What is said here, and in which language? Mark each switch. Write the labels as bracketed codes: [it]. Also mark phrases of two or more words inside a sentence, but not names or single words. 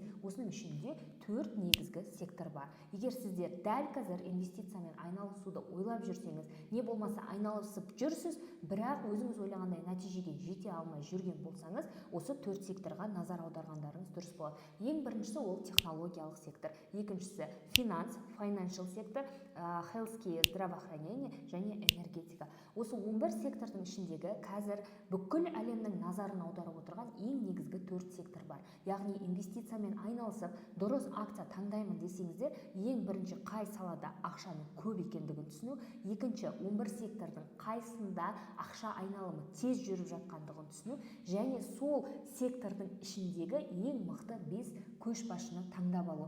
[kk] Осының ішінде 4 негізгі сектор бар. Егер сіздер дәл қазір инвестициямен айналысуды ойлап жүрсеңіз, не болмаса айналысып жүрсіз, бірақ өзіңіз ойлағандай нәтижеге жете алмай жүрген болсаңыз, осы 4 секторға назар аударғандарыңыз дұрыс болады. Ең біріншісі ол технологиялық сектор, екіншісі финанс, [en] financial сектор, healthcare, [kk] здравоохранение және энергетика. Осы 11 сектордың ішіндегі қазір бүкіл әлемнің назарын аударып отырған ең негізгі 4 сектор бар. Яғни инвестициямен айналысып, дұрыс акция таңдаймын десеңіздер, ең бірінші қай салада ақшаның көп екендігін түсіну, екінші 11 сектордың қайсында ақша айналымы тез жүріп жатқандығын түсіну, және сол сектордың ішіндегі ең мықты 5 көшбасшыны таңдап алу.